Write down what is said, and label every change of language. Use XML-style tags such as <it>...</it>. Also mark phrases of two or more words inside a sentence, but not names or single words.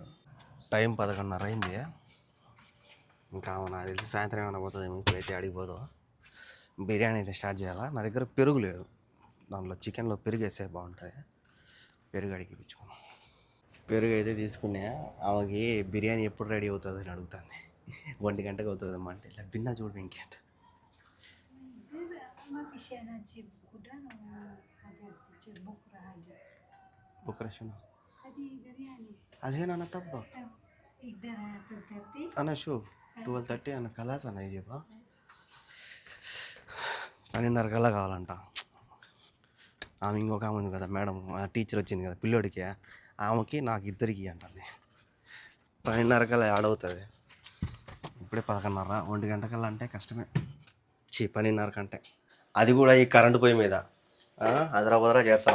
<te>టైం 11:30 అయింది. ఇంకా ఆమె నాకు తెలిసి సాయంత్రం ఏమైనా పోతుంది. ఇప్పుడైతే ఆడికి పోదు. బిర్యానీ అయితే స్టార్ట్ చేయాలా. నా దగ్గర పెరుగు లేదు, దాంట్లో చికెన్లో పెరుగు వేస్తే బాగుంటుంది. పెరుగు అడిగి పిచ్చుకున్నాం. పెరుగు అయితే తీసుకునే. ఆమెకి బిర్యానీ ఎప్పుడు రెడీ అవుతుంది అని అడుగుతుంది. 1 గంటకు అవుతుందమ్మా అంటే ఇలా బిన్నా చూడు ఇంకేంట.</te> <ar>بكرة شنو؟ الحين أنا طبخ. أنا شوف 12:30 أنا خلاص أنا يجيبها 12:30</ar> <te>కల్లా కావాలంట. ఆమె ఇంకొక ఆమె ఉంది కదా మేడం, టీచర్ వచ్చింది కదా పిల్లోడికి, ఆమెకి నాకు ఇద్దరికి అంటుంది. 12:30 కల్లా ఆడవుతుంది. ఇప్పుడే 11:30, 1 గంటకల్లా అంటే కష్టమే. 12:30 కంటే, అది కూడా ఈ కరెంటు పొయ్యి మీద అదరా చేస్తావా?</te>